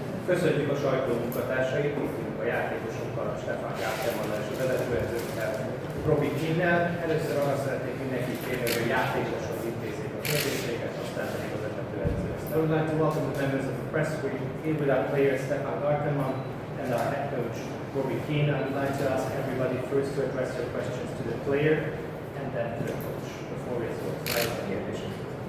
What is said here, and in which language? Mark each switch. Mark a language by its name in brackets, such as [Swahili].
[Hungarian] Köszönjük a sajtó munkatársait, itt a játékosokkal, a Stefan Gartenmann és a vezetőedzőkkel, Robbie Keane-nel. Először arra szeretnék mindenkit kérni, hogy a játékosok intézzék a kérdéseiket, aztán pedig a vezetőedzőhöz. [English] I would like to welcome the members of the press. We're here with our player Stefan Gartenmann and our head coach Robbie Keane. I would like to ask everybody first to address your questions to the player and then to the coach. [Hungarian] Before we start, várjuk a kérdéseket.